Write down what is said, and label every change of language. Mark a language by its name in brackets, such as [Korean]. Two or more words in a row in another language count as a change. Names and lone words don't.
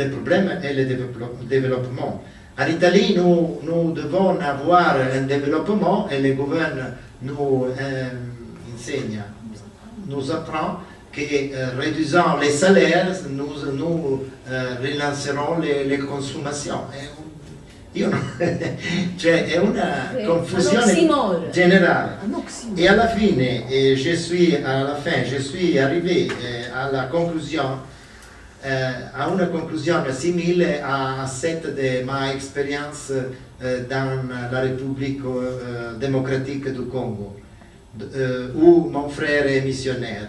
[French] En Italie, nous devons avoir un développement et le gouvernement nous enseigne, nous apprend que réduisant les salaires, nous relancerons les consommations. [Italian] Cioè è una confusione generale. [French] Et à la fin, je suis arrivé à une conclusion simile à celle de ma expérience dans la République démocratique du Congo, où mon frère est missionnaire.